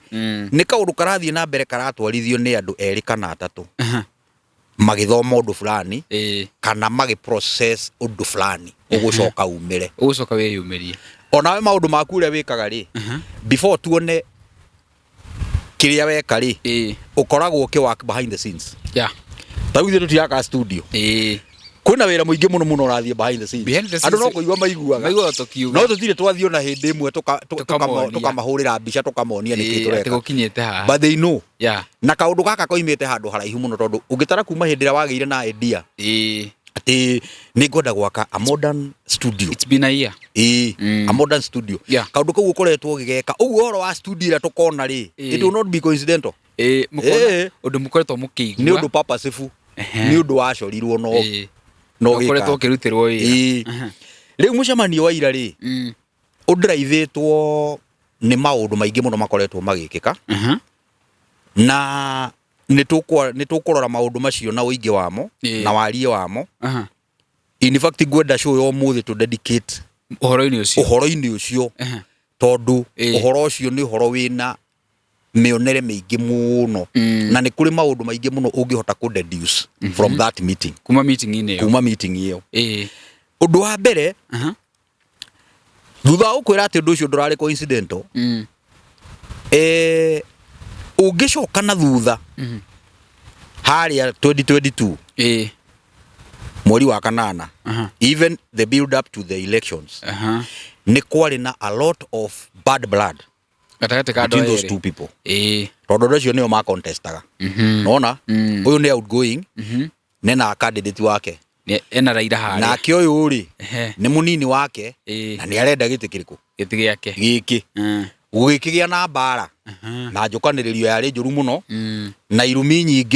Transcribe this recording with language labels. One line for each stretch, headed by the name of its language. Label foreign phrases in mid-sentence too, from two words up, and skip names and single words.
Kikuyu: ni kaundu karathie na mbere karatwarithio ni andu eri kana atatu magithoma undu fulani kana magi process undu fulani ugucoka umire ugucoka wiyumirie onawe maundu maku ria wikaga ri before tuone kiria weka ri ukoragwo ki work
English: behind the scenes
Kikuyu: tawithio tutiyaka studio kuna wira muingi muno urathie
English: behind the scenes
Kikuyu: andu no kuigwa maiguaga tukiuga no tutire twathio na hindi imwe tukamahurira mbica tukamonia niki tureka gukinyete ha
English: but they know
Kikuyu: na kaundu gaka koimite handu haraihu muno tondu ungitara kuma hindi ria wageire na idea ati ni ngoda gwaka
English: a modern studio it's been a year a modern studio
Kikuyu: kaundu kau ukoretwo gigeka uguo horo wa studio ira tukona ri
English: it will not be coincidental
Kikuyu: mukona undu mukoretwo mukiigua ni undu purposeful ni undu wacorirwo no ukoretwo kirutirwo wira riu mucemanio wa ira ri udrivetwo ni maundu maingi muno makoretwo magikika na nitukurora maundu macio na uingi wamo na warie wamo
English: in fact
Kikuyu: gwenda show yo muthi
English: to dedicate
Kikuyu: uhoro-ini ucio tondu uhoro ucio ni uhoro wina mionere maingi muno na ni kuri maundu maingi muno ungihota ku
English: deduce from that meeting
Kikuyu: kuma meeting iyo undu wa mbere thutha ukwira ati undu ucio ndurari coincidental ungicoka na thutha haria 2022 mweri wa kanana
English: even the build up to the elections
Kikuyu: ni kwari na
English: a lot of bad blood between those two people
Kikuyu: tondu ucio nio ma contestaga nona uyu ni outgoing nena candidate wake ena Raila haria na kioyu uri ni munini wake na ni arenda giti kiriku giti giake giki gugikigia na mbara na njukaniririo yari njuru muno na irumi nyingi